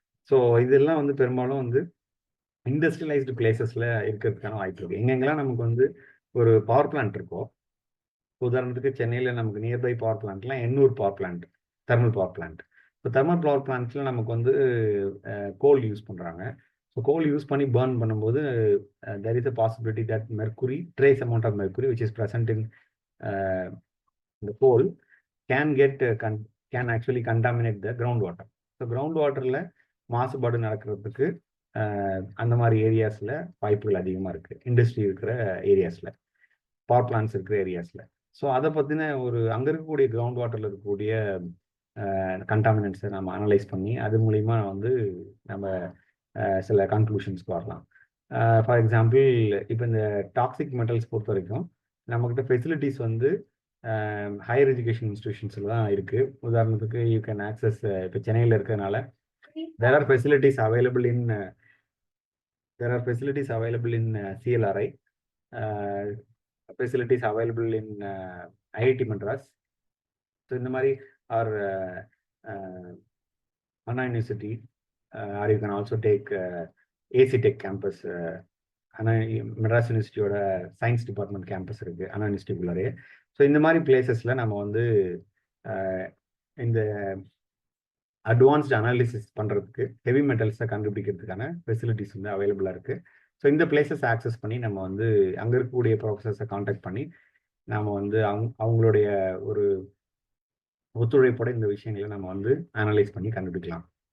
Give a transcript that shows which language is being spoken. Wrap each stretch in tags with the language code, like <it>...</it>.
<ta>So இதெல்லாம் வந்து பெரும்பாலும் வந்து இண்டஸ்ட்ரியலைஸ்டு பிளேசஸில் இருக்கிறதுக்கான வாய்ப்பு இருக்குது. எங்கெங்கெல்லாம் நமக்கு வந்து ஒரு பவர் பிளான்ட் இருக்கோ, உதாரணத்துக்கு சென்னையில் நமக்கு nearby power பிளான்ட்லாம் Ennore power plant, thermal power plant. இப்போ தெர்மல் பவர் பிளான்ட்ஸில் நமக்கு வந்து கோல் யூஸ் பண்ணுறாங்க. ஸோ கோல் யூஸ் பண்ணி பர்ன் பண்ணும்போது</ta> <en>there is a possibility that trace amount of mercury which is present in the coal can actually contaminate the groundwater.</en> <ta>So ground வாட்டரில் மாசுபாடு நடக்கிறதுக்கு அந்த மாதிரி ஏரியாஸில் வாய்ப்புகள் அதிகமாக இருக்குது. இண்டஸ்ட்ரி இருக்கிற ஏரியாஸில், பவர் பிளான்ட்ஸ் இருக்கிற ஏரியாஸில். ஸோ அதை பற்றின அங்கே இருக்கக்கூடிய கிரவுண்ட் வாட்டரில் இருக்கக்கூடிய கண்டாமினன்ட்ஸை நம்ம அனலைஸ் பண்ணி அது மூலிமா வந்து நம்ம சில கன்க்ளூஷன்ஸ்க்கு வரலாம். ஃபார் எக்ஸாம்பிள், இப்போ இந்த டாக்ஸிக் மெட்டல்ஸ் பொறுத்த வரைக்கும் நம்மக்கிட்ட ஃபெசிலிட்டிஸ் வந்து ஹையர் எஜுகேஷன் இன்ஸ்டிடியூஷன்ஸில் தான் இருக்குது. உதாரணத்துக்கு யூ கேன் ஆக்சஸ், இப்போ சென்னையில் இருக்கிறதுனால</ta> <en>there are facilities available in there are facilities available in CLRI, facilities available in IIT Madras. So</en> <ta>இந்த மாதிரி</ta> <en>or Anna University, or you can also take AC Tech campus.</en> <ta>Madras யூனிவர்சிட்டியோட science department campus இருக்கு அண்ணா யூனிவர்சிட்டிக்குள்ளாரே. So இந்த மாதிரி பிளேசஸ்ல நம்ம வந்து இந்த advanced analysis பண்றதுக்கு heavy மெட்டல்ஸை கண்டுபிடிக்கிறதுக்கான facilities வந்து அவைலபிளா இருக்கு. ஸோ இந்த பிளேசஸ் ஆக்சஸ் பண்ணி நம்ம வந்து அங்க இருக்கக்கூடிய ப்ரொஃபஸர்ஸை காண்டாக்ட் பண்ணி நாம வந்து அவங்களுடைய ஒரு ஒத்துழைப்போட இந்த விஷயங்களை நம்ம வந்து அனலைஸ் பண்ணி கண்டுபிடிக்கலாம்.</ta>